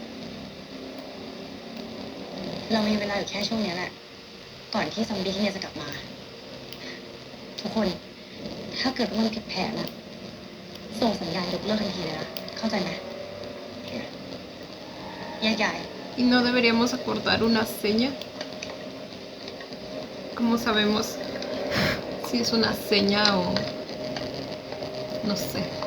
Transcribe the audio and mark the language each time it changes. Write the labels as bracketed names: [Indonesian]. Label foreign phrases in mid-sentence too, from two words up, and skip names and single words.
[Thai] เรามีเวลาอยู่แค่ช่วงนี้แหละ ก่อนที่ซอมบี้ที่เนี่ยจะกลับมา ทุกคน ถ้าเกิดว่ามันผิดแผนอะส่งสัญญาณยกเลิกทันทีเลยนะ เข้าใจไหมแยกย้าย [Spanish] ¿Y no deberíamos acordar una seña? ¿Cómo sabemos si es una seña o no sé?